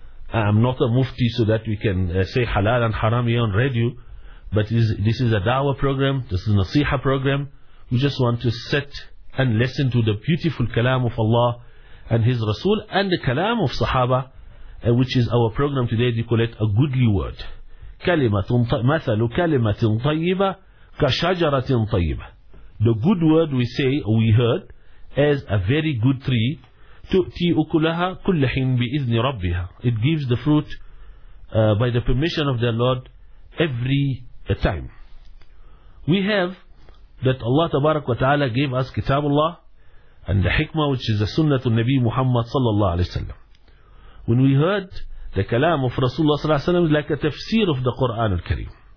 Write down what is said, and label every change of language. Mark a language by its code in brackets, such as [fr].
[en] I'm not a mufti so that we can say halal and haram here on radio. But this is a da'wah program, this is a nasiha program. We just want to sit and listen to the beautiful kalam of Allah and His Rasul and the kalam of Sahaba, which is our program today. They call it a goodly word. [ar] مثل كلمة طيبة كشجرة طيبة. [en] The good word we say, we heard, as a very good tree. [ar] تؤتي أكلها كل حين بإذن ربها. [en] It gives the fruit by the permission of the Lord every a time. We have that Allah tabarak wa ta'ala gave us Kitabullah and the Hikmah, which is the Sunnah of Nabi Muhammad sallallahu alayhi wa sallam. When we heard the kalam of Rasulullah sallallahu alayhi wa sallam, like a tafsir of the Quran al-Kareem.